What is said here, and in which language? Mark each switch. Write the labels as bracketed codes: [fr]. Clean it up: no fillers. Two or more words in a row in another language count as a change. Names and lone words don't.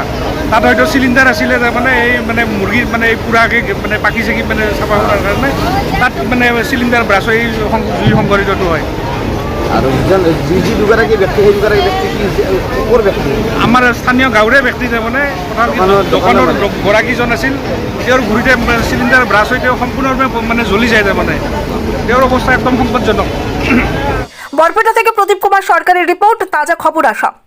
[as] তাত হয়তো চিলিণ্ডাৰ আছিলে তাৰমানে এই মানে মুৰ্গীৰ মানে এই পুৰাকৈ মানে পাখি চাকি মানে চাফা কৰাৰ কাৰণে তাত মানে [en] cylinder blast [as] এই জুই সংঘটিতটো হয়। আৰু যি দুগৰাকী ব্যক্তি, সেই দুগৰাকী ব্যক্তি কি ক'ৰ ব্যক্তি? আমাৰ স্থানীয় গাঁৱৰে ব্যক্তি তাৰমানে। দোকানৰ গৰাকীজন আছিল, তেওঁৰ ঘূৰিতে [en] cylinder blast [as] হৈ তেওঁ সম্পূৰ্ণৰূপে মানে জ্বলি যায় তাৰমানে। তেওঁৰ অৱস্থা একদম সংকটজনক। [bn] বরপেটা থেকে প্রদীপ কুমার সরকারের রিপোর্ট, তাজা খবর আশা।